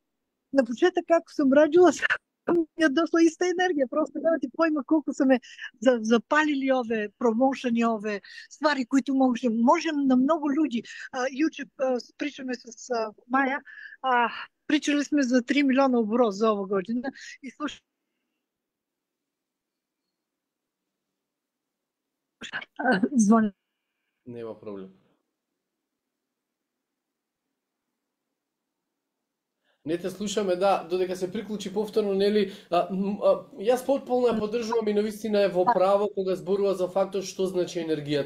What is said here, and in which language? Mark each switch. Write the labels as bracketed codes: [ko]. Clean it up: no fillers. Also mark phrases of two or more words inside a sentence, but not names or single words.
[bg] На почетък, ако съм радила, ми е дошла иста енергия. Просто да ти поима колко са ме запалили ове, промоушени ове, ствари, които можем на много люди. Юче, pričаме с Майя, pričали сме за 3 милиона оборот за ова година и слушай, звъня. [mk] Нема проблем. Не те слушаме, да, додека се приклучи повторно, нели, јас потполно ја поддржувам и навистина е во право кога зборува за фактот што значи енергијата.